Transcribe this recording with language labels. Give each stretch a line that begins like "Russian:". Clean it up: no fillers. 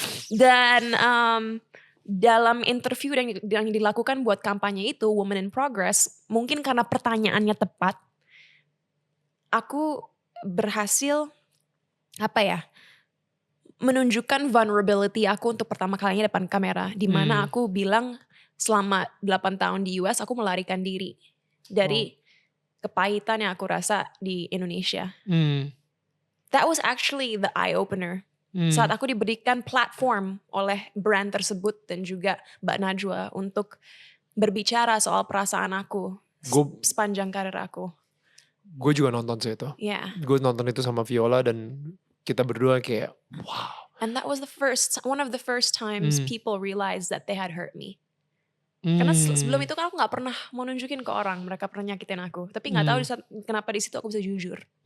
Indonesian: Dan dalam interview yang dilakukan buat kampanye itu, Women in Progress, mungkin karena pertanyaannya tepat, aku berhasil menunjukkan vulnerability aku untuk pertama kalinya depan kamera, di mana aku bilang selama 8 tahun di US aku melarikan diri dari kepahitan yang aku rasa di Indonesia.
English: That was actually the eye opener.
Indonesian: Saat aku diberikan platform oleh brand tersebut dan juga Mbak Najwa untuk berbicara soal perasaan aku sepanjang karir aku. Gue juga nonton sih itu.
English: Yeah.
Indonesian: Gue nonton itu sama Viola dan kita berdua kayak wow.
English: And that was one of the first times people realized that they had hurt me.
Indonesian: Karena sebelum itu kan aku gak pernah mau nunjukin ke orang mereka pernah nyakitin aku. Tapi gak tahu kenapa di situ aku bisa jujur.